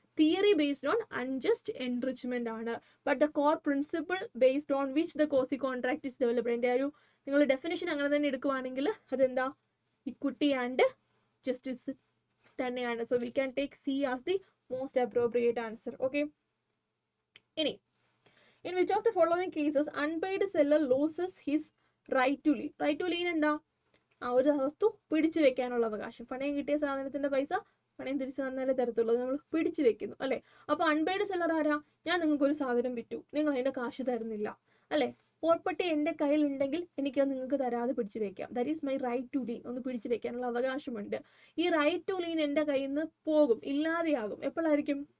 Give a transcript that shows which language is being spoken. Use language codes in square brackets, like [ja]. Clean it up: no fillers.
[en] Theory based on unjust enrichment ആണ്. But the core principle based on which the quasi contract is developed. [ml] എൻ്റെ ഒരു നിങ്ങൾ definition അങ്ങനെ തന്നെ എടുക്കുവാണെങ്കിൽ അതെന്താ? ഇക്വിറ്റി ആൻഡ് ജസ്റ്റിസ് തന്നെയാണ്. [en] So we can take C as the most appropriate answer. Okay, in which of the following cases unpaid seller loses his right to lien? Right to lien എന്താ? [ml] ആ ഒരു വസ്തു പിടിച്ചു വെക്കാനുള്ള അവകാശം. പണയം കിട്ടിയ സാധനത്തിന്റെ പൈസ പണയം തിരിച്ചു തന്നാലേ തരത്തുള്ളൂ, നമ്മൾ പിടിച്ചു വെക്കുന്നു അല്ലെ. അപ്പൊ അൺപെയ്ഡ് സെല്ലർ ആരാ? ഞാൻ നിങ്ങൾക്ക് ഒരു സാധനം വിറ്റു, നിങ്ങൾ അതിന്റെ കാശ് തരുന്നില്ല അല്ലെ. പോർപ്പട്ടി എൻ്റെ കയ്യിൽ ഉണ്ടെങ്കിൽ എനിക്കത് നിങ്ങൾക്ക് തരാതെ പിടിച്ചു വെക്കാം. [en] That is my right to lien. [ml] ഒന്ന് പിടിച്ചു വെക്കാനുള്ള അവകാശമുണ്ട്. ഈ റൈറ്റ് ടു ലീൻ എൻ്റെ കയ്യിൽ നിന്ന് പോകും, ഇല്ലാതെയാകും. എപ്പോഴായിരിക്കും?